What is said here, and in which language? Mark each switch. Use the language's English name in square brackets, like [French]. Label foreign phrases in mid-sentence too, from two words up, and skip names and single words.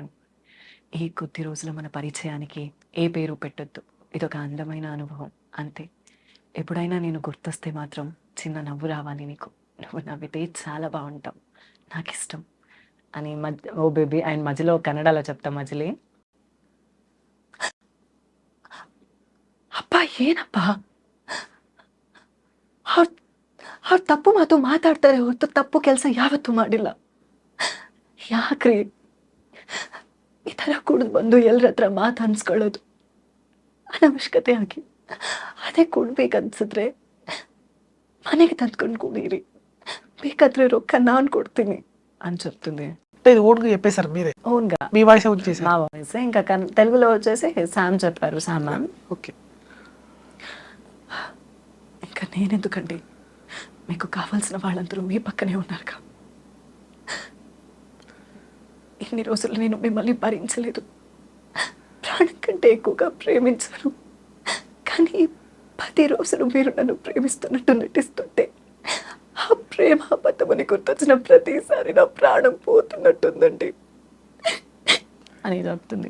[Telugu] ఈ కొద్ది రోజుల మన పరిచయానికి ఏ పేరు పెట్టొద్దు, ఇదొక అందమైన అనుభవం అంతే. ఎప్పుడైనా నేను గుర్తొస్తే మాత్రం చిన్న నవ్వు రావాలి నీకు, నువ్వు నవ్వితే చాలా బాగుంటావు, నాకు ఇష్టం అని ఓ బేబీ ఆయన మధ్యలో కన్నడలో చెప్తా మజిలీ. [Kannada] ಅಪ್ಪ ಏನಪ್ಪ, ಅವ್ರು ತಪ್ಪು ಮಾತು ಮಾತಾಡ್ತಾರೆ ಹೊರತು ತಪ್ಪು ಕೆಲಸ ಯಾವತ್ತೂ ಮಾಡಿಲ್ಲ, ಯಾಕ್ರಿ ಈ ಥರ ಕುಡಿದು ಬಂದು ಎಲ್ಲರ ಹತ್ರ ಮಾತು ಅನ್ಸ್ಕೊಳ್ಳೋದು ಅನವಶ್ಯಕತೆ ಆಗಿ, ಅದೇ ಕೊಡ್ಬೇಕನ್ಸಿದ್ರೆ ಮನೆಗೆ ತಂದ್ಕೊಂಡು ಕುಡೀರಿ, ಬೇಕಾದ್ರೆ ರೊಕ್ಕ ನಾನು ಕೊಡ್ತೀನಿ [Telugu] అని చెప్తుంది. అంటే ఇది ఓన్గా చెప్పేశారు మీరే, ఓన్గా మీ వాయిస్ వచ్చేసి? మా వాయిస్. ఇంకా తెలుగులో వచ్చేసి శామ్ చెప్పారు, శామ్ మ్యామ్. ఓకే. ఇంకా నేనెందుకండి, మీకు కావాల్సిన వాళ్ళందరూ మీ పక్కనే ఉన్నారుగా, ఇన్ని రోజులు నేను మిమ్మల్ని భరించలేదు, ప్రాణం కంటే ఎక్కువగా ప్రేమించాను, కానీ 10 రోజులు మీరు నన్ను ప్రేమిస్తున్నట్టు నటిస్తుంటే ఆ ప్రేమ అబద్ధమని గుర్తొచ్చిన ప్రతిసారి నా ప్రాణం పోతున్నట్టుందండి అని చెప్తుంది.